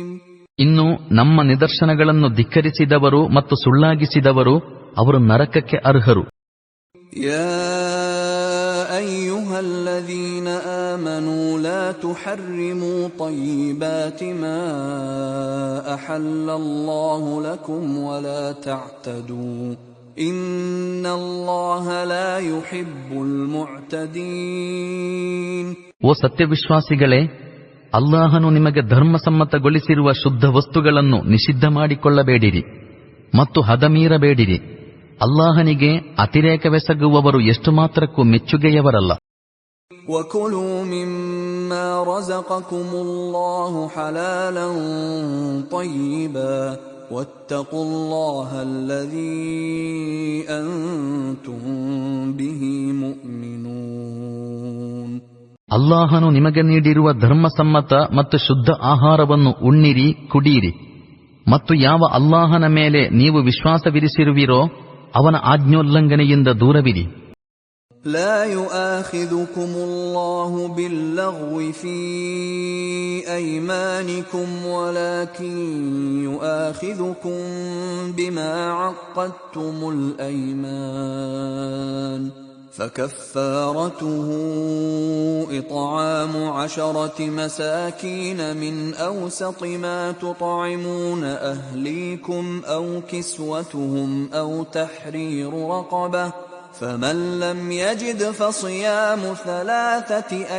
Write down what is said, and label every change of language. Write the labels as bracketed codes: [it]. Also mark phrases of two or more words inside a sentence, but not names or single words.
[kn] ಇನ್ನು ನಮ್ಮ ನಿದರ್ಶನಗಳನ್ನು ಧಿಕ್ಕರಿಸಿದವರು ಮತ್ತು ಸುಳ್ಳಾಗಿಸಿದವರು ಅವರು ನರಕಕ್ಕೆ ಅರ್ಹರು. [ar] يا أيها الذين آمنوا لا تحرموا طيبات ما أحل الله لكم ولا تعتدوا إن الله لا يحب المعتدين. [kn] ಓ ಸತ್ಯವಿಶ್ವಾಸಿಗಳೇ, ಅಲ್ಲಾಹನು ನಿಮಗೆ ಧರ್ಮಸಮ್ಮತಗೊಳಿಸಿರುವ ಶುದ್ಧ ವಸ್ತುಗಳನ್ನು ನಿಷಿದ್ಧ ಮಾಡಿಕೊಳ್ಳಬೇಡಿರಿ ಮತ್ತು ಹದಮೀರಬೇಡಿರಿ. ಅಲ್ಲಾಹನಿಗೆ ಅತಿರೇಕವೆಸಗುವವರು ಎಷ್ಟು ಮಾತ್ರಕ್ಕೂ ಮೆಚ್ಚುಗೆಯವರಲ್ಲ. [ar] وَكُلُوا مِمَّا رَزَقَكُمُ اللَّهُ حَلَالًا طَيِّبًا وَاتَّقُوا اللَّهَ الَّذِي أَنْتُمْ بِهِ مُؤْمِنُونَ. [kn] ಅಲ್ಲಾಹನು ನಿಮಗೆ ನೀಡಿರುವ ಧರ್ಮಸಮ್ಮತ ಮತ್ತು ಶುದ್ಧ ಆಹಾರವನ್ನು ಉಣ್ಣಿರಿ, ಕುಡಿಯಿರಿ. ಮತ್ತು ಯಾವ ಅಲ್ಲಾಹನ ಮೇಲೆ ನೀವು ವಿಶ್ವಾಸವಿರಿಸಿರುವಿರೋ ಅವನ ಆಜ್ಞೋಲ್ಲಂಘನೆಯಿಂದ ದೂರವಿರಿ. [ar] لا يؤاخذكم الله باللغو في أيمانكم ولكن يؤاخذكم بما عقدتم الأيمان فكفارته إطعام 10 مساكين من أوسط ما تطعمون أهليكم أو كسوتهم أو تحرير رقبة فمن لم يجد فصيام 3